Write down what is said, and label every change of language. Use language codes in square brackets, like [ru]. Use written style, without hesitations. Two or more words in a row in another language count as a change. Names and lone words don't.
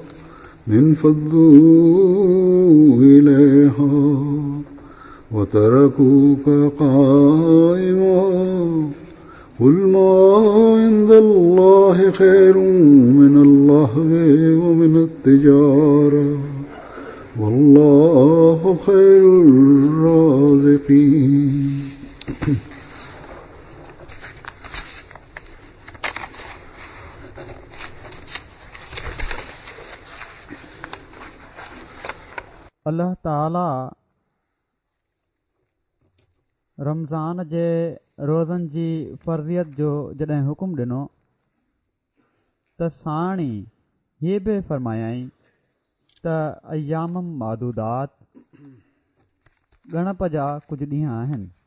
[ar] انفضوا إليها وتركوك قائما قل ما عند الله خير من اللهو ومن التجارة والله خير الرازقين [sd] अल्लाह ताला रमज़ान जे रोज़नि जी फ़र्ज़ियत जो जॾहिं हुकुम ॾिनो त साणी हीअ बि फ़रमायाई त [ar] أياما معدودات [sd] ॻणप जा कुझु ॾींहं आहिनि।